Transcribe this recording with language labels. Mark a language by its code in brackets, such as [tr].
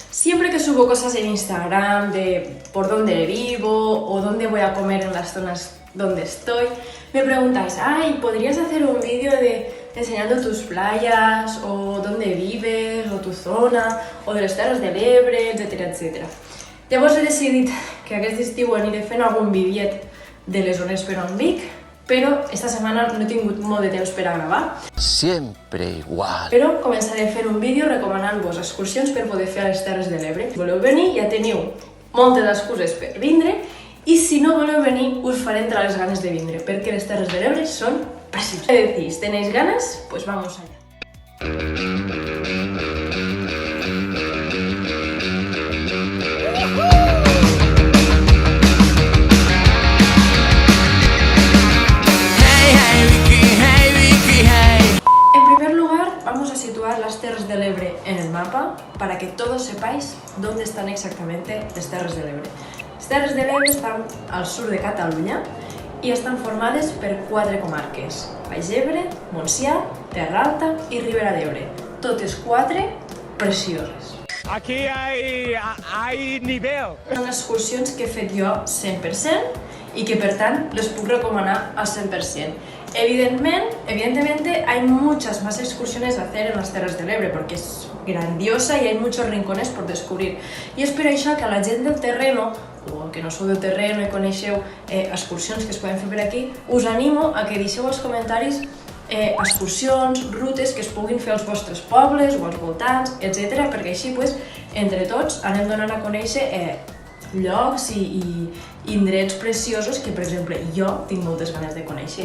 [es] Siempre que subo cosas en Instagram de por dónde vivo o dónde voy a comer en las zonas donde estoy, me preguntáis, ay, ¿podrías hacer un vídeo de enseñando tus playas o dónde vives o tu zona o de les Terres de l'Ebre, etcètera, etcètera. [ca] Llavors he decidit que aquest estiu aniré fent algun vídeo de les zones per on vic, però esta setmana no he tingut molt de temps per a gravar. [es] Siempre igual. [ca] Però començaré fent un vídeo recomanant-vos excursions per poder fer a les Terres de l'Ebre. Si voleu venir, ja teniu moltes excuses per vindre, i si no voleu venir, us faré entrar les ganes de vindre, perquè les Terres de l'Ebre són preciosas. [es] ¿Qué decís? ¿Tenéis ganas? Pues vamos allá. En primer lugar, vamos a situar las Terres de l'Ebre en el mapa para que todos sepáis dónde están exactamente les Terres de l'Ebre. [ca] Les Terres de l'Ebre estan al sur de Catalunya i estan formades per 4 comarques: Baix Ebre, Montsià, Terra Alta i Ribera d'Ebre. Totes 4 precioses. [es] Aquí hay nivel. [ca] Són excursions que he fet jo 100% i que per tant les puc recomanar al 100%. [es] Evidentemente hay muchas más excursiones a hacer en las Terres de l'Ebre porque es grandiosa y hay muchos rincones por descubrir. [ca] I és per això que a la gent del terreno, o que no sou del terreno i coneixeu excursions que es poden fer per aquí, us animo a que deixeu als comentaris excursions, rutes que es puguin fer als vostres pobles o als voltants, etc. perquè així, entre tots, anem donant a conèixer llocs i indrets preciosos que, per exemple, jo tinc moltes ganes de conèixer.